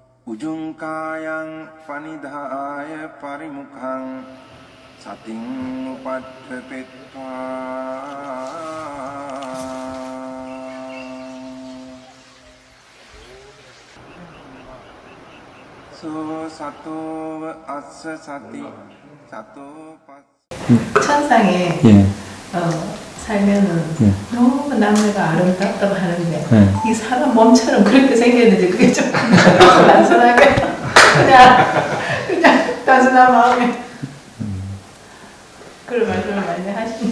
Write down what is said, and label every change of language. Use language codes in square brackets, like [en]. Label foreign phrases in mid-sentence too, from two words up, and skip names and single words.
[pi] Ujungkayang panidhaya parimukhang sating upadpetva so sato assa sati sato pas [ko] 천상에 예. 살면은 너무 남녀가 아름답다고 하는데 네. 이 사람 몸처럼 그렇게 생겼는데 그게 좀 단순하게 그냥 단순한 마음에 그런 말씀을 많이 하시는.